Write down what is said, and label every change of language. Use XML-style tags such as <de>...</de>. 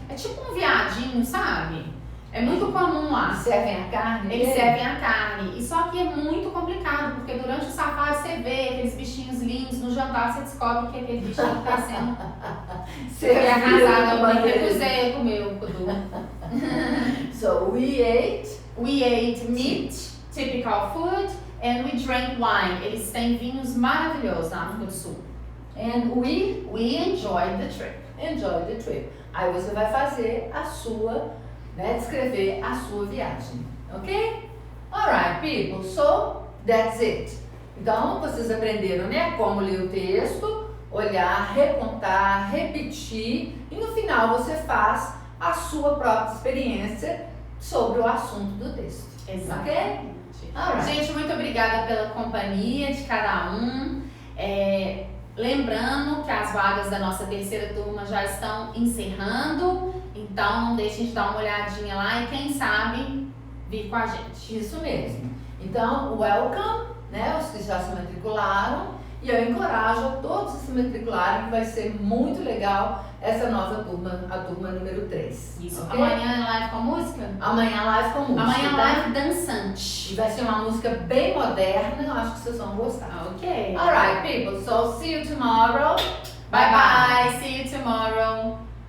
<pt>É tipo um viadinho, sabe? É muito comum lá. Servem a carne? Eles dele? servem a carne. E só que é muito complicado, porque durante o safari você vê aqueles bichinhos lindos, no jantar você descobre que aquele bichinho está sendo arrasado. Eu me recusei a comer o kudu.</pt> <en>So we ate. We ate meat, typical food, and we drank wine.</en> <pt>Eles têm vinhos maravilhosos na África do Sul.</pt> <en>And we enjoyed the trip. enjoyed the trip.</en> <pt>Aí você vai fazer a sua, né, descrever a sua viagem, ok?</pt> <en>Alright, people, so that's it.</en> <pt>Então, vocês aprenderam, né, como ler o texto, olhar, recontar, repetir e no final você faz a sua própria experiência sobre o assunto do texto. Exatamente.</pt> <en>Alright.</en> <pt>Gente, muito obrigada pela companhia de cada um. Lembrando que as vagas da nossa terceira turma já estão encerrando, então não deixem de dar uma olhadinha lá e quem sabe vir com a gente. Isso mesmo. Então, welcome, né, os que já se matricularam, e eu encorajo a todos a se matricularem, que vai ser muito legal essa nova turma, a turma número 3. Isso.</pt> <en>Okay?</en> <pt>Amanhã é live com música? Amanhã live com música. Amanhã tá? live dançante. E vai ser uma música bem moderna, eu acho que vocês vão gostar. Ok.</pt> <en>Alright, people, so see you tomorrow. Bye bye. See you tomorrow.</en>